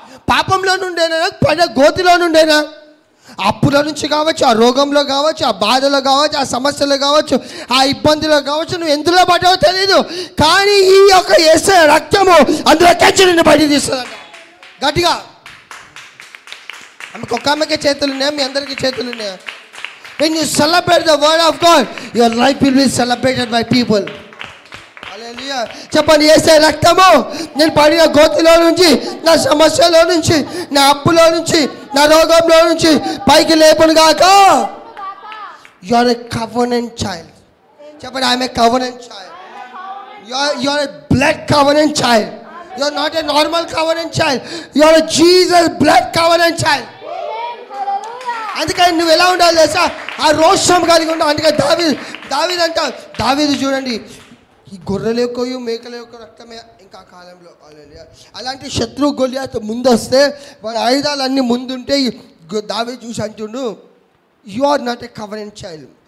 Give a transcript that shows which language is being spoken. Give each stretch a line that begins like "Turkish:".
Telugu: పాపంలో నుండేనా, పడిన గోతిలో నుండేనా, అప్పుల నుంచి కావచ్చు, ఆ రోగంలో కావచ్చు, ఆ బాధలో కావచ్చు, ఆ సమస్యలో కావచ్చు, ఆ ఇబ్బందిలో కావచ్చు, నువ్వు ఎందులో పడ్డావో తెలీదు. కానీ ఈ యొక్క యేసయ్య రక్తము అందులో తెచ్చి నిన్ను బయట తీస్తుందంట. గట్టిగా ఆమెకు ఒక్క ఆమెకే చేతులు ఉన్నాయా? మీ అందరికీ చేతులు ఉన్నాయా?
English: When you celebrate the word of God, your life will be celebrated by people.
Telugu: హల్లెలూయా. చెప్పండి, యేసయ్య రక్తము నేను పడిన గోతిలో నుంచి, నా సమస్యలో నుంచి, నా అప్పులో నుంచి, నా రోగంలో నుంచి పైకి లేపును గాక.
English: You are a covenant child.
Telugu: చెప్పండి,
English: I am a covenant child. You are a blood covenant child. You are not a normal covenant child. You are a Jesus blood covenant child.
Telugu: అందుకని నువ్వు ఎలా ఉండాలి తెలుసా? ఆ రోషం కలిగి ఉండాలి. అందుకని దావీదు అంట, దావీదు చూడండి, ఈ గొర్రెల యొక్క మేకల యొక్క రక్తమే ఇంకా కాలంలో అలాంటి శత్రు గొలియాతు ముందు వస్తే వాడి ఆయుధాలన్నీ ముందుంటే దావీదు చూసి అంటుండు,
English: You are not a covenant child.